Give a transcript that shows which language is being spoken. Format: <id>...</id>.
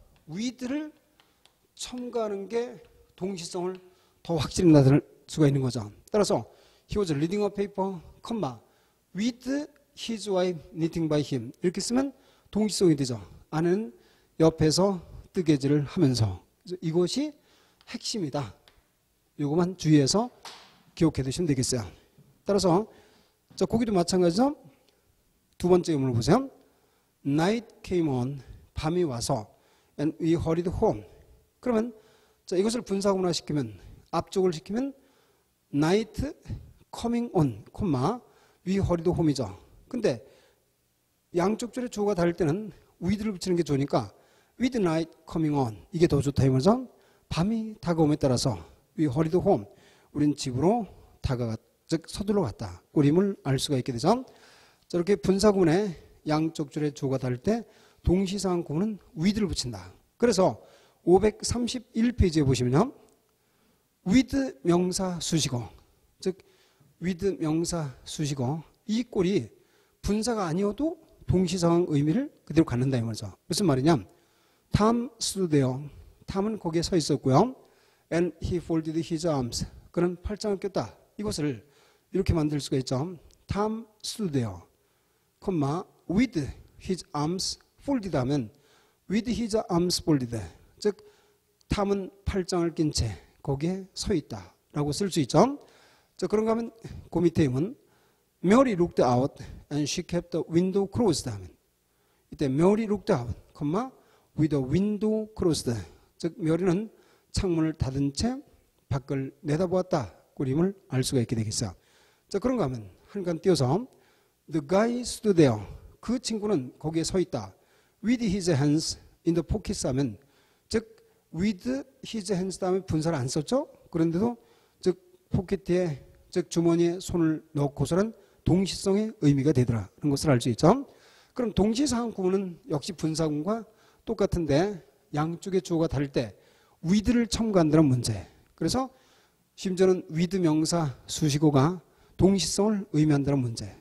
<ko>with를 첨가하는 게 동시성을 더 확실히 나타낼 수가 있는 거죠. 따라서</ko> <en>he was reading a paper, with his wife knitting by him.</en> <ko>이렇게 쓰면 동시성이 되죠. 아내는 옆에서 뜨개질을 하면서. 이것이 핵심이다. 이것만 주의해서 기억해 두시면 되겠어요. 따라서 자, 거기도 마찬가지죠. 두 번째 의문을 보세요.</ko> <en>Night came on.</en> <ko>밤이 와서</ko> <en>and we hurried home.</en> <ko>그러면 자, 이것을 분사구문화 시키면 앞쪽을 시키면</ko> <en>night coming on, we hurried home</en> <ko>이죠. 근데 양쪽 줄에 주어가 다를 때는 with를 붙이는 게 좋으니까</ko> <en>with night coming on</en> <ko>이게 더 좋다 이 말이죠. 밤이 다가옴에 따라서</ko> <en>we hurried home.</en> <ko>우린 집으로 즉 서둘러 갔다. 우림을 알 수가 있게 되죠. 저렇게 분사구문에 양쪽 줄에 주어가 다를 때 동시상황 구문은 with를 붙인다. 그래서 531페이지에 보시면요. with 명사 수식어, 즉 with 명사 수식어 이 꼴이 분사가 아니어도 동시상황 의미를 그대로 갖는다 이 말이죠. 무슨 말이냐?</ko> <en>Tom stood there.</en> <ko>탐은 거기에 서 있었고요.</ko> <en>And he folded his arms.</en> <ko>그는 팔짱을 꼈다. 이것을 이렇게 만들 수가 있죠.</ko> <en>Tom stood there, with his arms folded</en> <ko>하면</ko> <en>with his arms folded.</en> <ko>즉 탐은 팔짱을 낀 채 거기에 서 있다라고 쓸 수 있죠. 자, 그런가 하면 그 밑에 있는</ko> <en>Mary looked out and she kept the window closed</en> <ko>하면 이때</ko> <en>Mary looked out, with the window closed.</en> <ko>즉 메리는 창문을 닫은 채 밖을 내다보았다. 그림을 알 수가 있게 되겠어요. 자, 그런가 하면 한 칸 띄어서</ko> <en>The guy stood there.</en> <ko>그 친구는 거기에 서 있다.</ko> <en>With his hands in the pockets</en> <ko>하면 즉</ko> <en>with his hands</en> <ko>다음에 분사를 안 썼죠. 그런데도 즉 포켓에 즉 주머니에 손을 넣고서는 동시성의 의미가 되더라는 것을 알 수 있죠. 그럼 동시상황 구문은 역시 분사구문과 똑같은데 양쪽의 주어가 다를 때 with를 첨가한다는 문제. 그래서 심지어는 with 명사 수식어가 동시성을 의미한다는 문제.</ko>